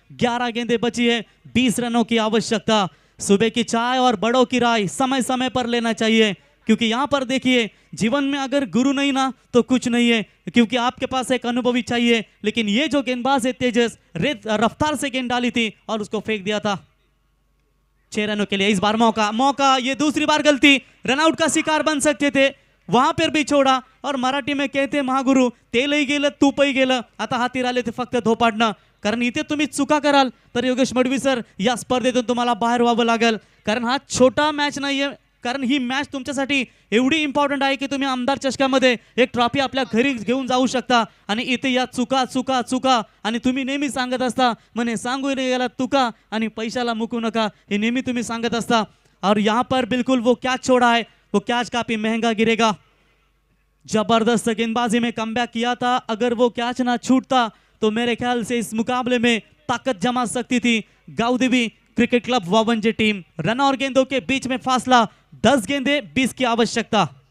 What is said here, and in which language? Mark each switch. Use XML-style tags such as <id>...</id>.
<hi>11 गेंदें बची है, 20 रनों की आवश्यकता. सुबह की चाय और बड़ों की राय समय समय पर लेना चाहिए, क्योंकि यहाँ पर देखिए जीवन में अगर गुरु नहीं ना तो कुछ नहीं है, क्योंकि आपके पास एक अनुभवी चाहिए. लेकिन ये जो गेंदबाज है तेजस, रफ्तार से गेंद डाली थी और उसको फेंक दिया था. 6 रनों के लिए इस बार मौका, ये दूसरी बार गलती, रनआउट का शिकार बन सकते थे, वहां पर भी छोड़ा. और मराठी में कहते</hi> <mr>महागुरु, तेलही गेलं तूपही गेलं, आता हाती राहिले ते फक्त धोपाडणं. कारण इथे तुम्ही चुका कराल तर योगेश मडवी सर या स्पर्धेतून तुम्हाला बाहेर व्हावं लागेल. कारण हा छोटा मॅच नाहीये, कारण ही मॅच तुमच्यासाठी एवढी इम्पॉर्टंट आहे की तुम्ही आमदार चषकामध्ये एक ट्रॉफी आपल्या घरी घेऊन जाऊ शकता. आणि इथे या चुका चुका चुका, आणि तुम्ही नेहमी सांगत असता म्हणे सांगू नाही गेला तुका आणि पैशाला मुकू नका, हे नेहमी तुम्ही सांगत असता.</mr> <hi>और यहाँ पर बिल्कुल वो कैच छोड़ा है, वो कैच काफी महंगा गिरेगा. जबरदस्त गेंदबाजी में कमबैक किया था, अगर वो कैच ना छूटता तो मेरे ख्याल से इस मुकाबले में ताकत जमा सकती थी गाउदेवी cricket club Vavanje team. Run और गेंदों के बीच में फासला 10 गेंदें 20 की आवश्यकता.</hi>